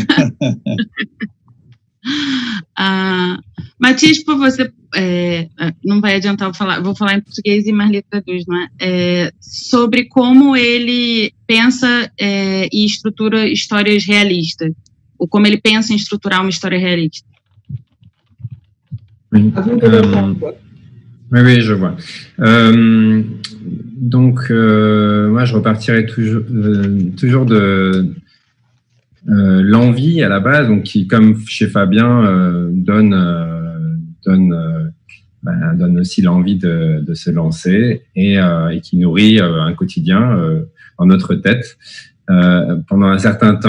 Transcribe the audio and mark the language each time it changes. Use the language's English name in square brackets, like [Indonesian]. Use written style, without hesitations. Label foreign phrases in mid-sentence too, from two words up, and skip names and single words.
[Portuguese] Matias, por você, não vai adiantar eu falar, vou falar em português e Marli traduz, não é? Sobre como ele pensa e estrutura histórias realistas, ou como ele pensa em estruturar uma história realista. [French] Oui, je vois. Donc, moi, je repartirai toujours de l'envie à la base, donc qui, comme chez Fabien, donne aussi l'envie de se lancer et qui nourrit un quotidien dans notre tête pendant un certain temps.